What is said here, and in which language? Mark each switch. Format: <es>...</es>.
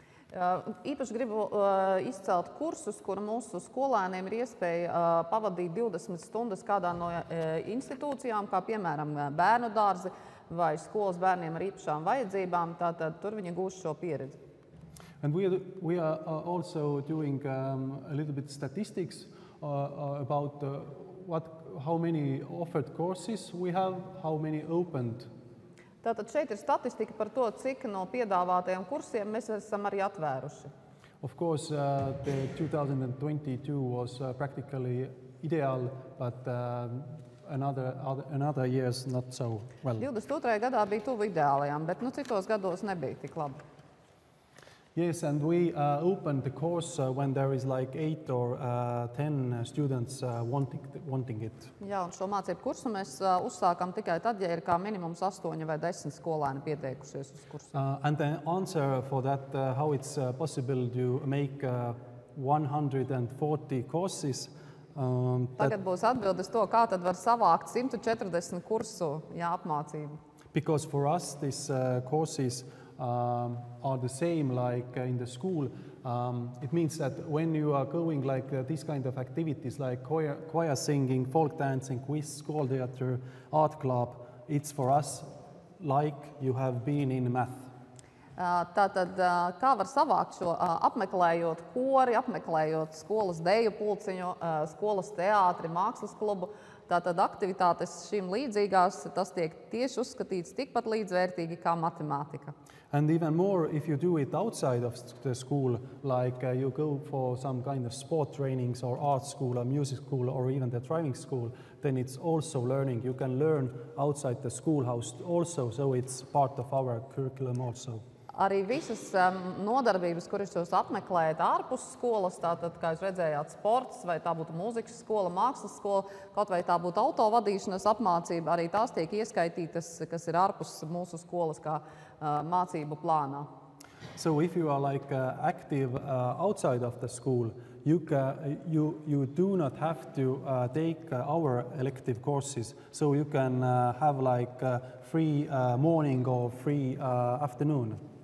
<lv>Īpaši gribu izcelt kursus, kur mūsu skolēniem ir iespēja pavadīt 20 stundas kādā no institūcijām, kā piemēram bērnu dārzi vai skolas bērniem ar īpašām vajadzībām, tātad tur viņi gūs šo pieredzi.</lv> <en>And we are also doing a little bit statistics about how many offered courses we have, how many opened.</en> <lv>Tātad šeit ir statistika par to, cik no piedāvātajiem kursiem mēs esam arī atvēruši.</lv> <en>Of course, the 2022 was practically ideal, but another years not so well.</en> <lv>22. gadā bija tuvu ideālajām, bet citos gados nebija tik labi.</lv> <en>Yes, and we opened the course when there is like 8 or 10 students wanting it.</en> <lv>Jā, un šo mācību kursu mēs uzsākam tikai tad, ja ir kā minimums 8 vai 10 skolēni pieteikušies uz kursu.</lv> <en>And the answer for that, how it's possible to make 140 courses.</en> <lv>Tagad būs atbildes to, kā tad var savākt 140 kursu apmācību.</lv> <en>Because for us, these courses are the same like in the school. It means that when you are going like these kind of activities like choir singing, folk dancing, quiz, school theater, art club, it's for us like you have been in math.</en> <lv>Tātad, kā var savākt šo apmeklējot kori, apmeklējot skolas deju pulciņu, skolas teātri, mākslas klubu, tātad aktivitātes šīm līdzīgās, tas tiek tieši uzskatīts tikpat līdzvērtīgi kā matemātika.</lv> <en>And even more, if you do it outside of the school, like you go for some kind of sport trainings or art school or music school or even the driving school, then it's also learning. You can learn outside the schoolhouse also, so it's part of our curriculum also.</en> <lv>Arī visas nodarbības, kuras jūs apmeklējat ārpus skolas, tātad, kā jūs redzējāt, sports, vai tā būtu mūzikas skola, mākslas skola, kaut vai tā būtu autovadīšanas apmācība, arī tās tiek ieskaitītas, kas ir ārpus mūsu skolas kā mācību plānā.</lv> <en>So if you are like active outside of the school, you do not have to take our elective courses, so you can have like free morning or free afternoon.</en>